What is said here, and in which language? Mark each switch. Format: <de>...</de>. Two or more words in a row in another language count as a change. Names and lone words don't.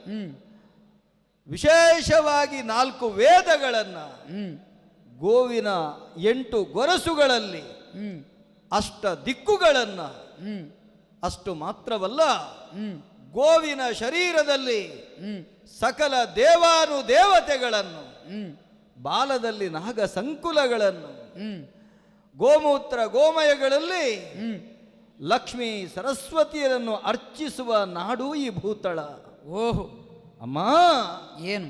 <kn>ವಿಶೇಷವಾಗಿ 4 ವೇದಗಳನ್ನು, ಗೋವಿನ 8 ಗೊರಸುಗಳಲ್ಲಿ ಅಷ್ಟ ದಿಕ್ಕುಗಳನ್ನು, ಅಷ್ಟು ಮಾತ್ರವಲ್ಲ ಗೋವಿನ ಶರೀರದಲ್ಲಿ ಸಕಲ ದೇವಾನುದೇವತೆಗಳನ್ನು, ಬಾಲದಲ್ಲಿ ನಾಗ ಸಂಕುಲಗಳನ್ನು, ಗೋಮೂತ್ರ ಗೋಮಯಗಳಲ್ಲಿ ಲಕ್ಷ್ಮೀ ಸರಸ್ವತಿಯರನ್ನು ಅರ್ಚಿಸುವ ನಾಡು ಈ ಭೂತಳ. ಓಹೋ ಅಮ್ಮ, ಏನು</kn>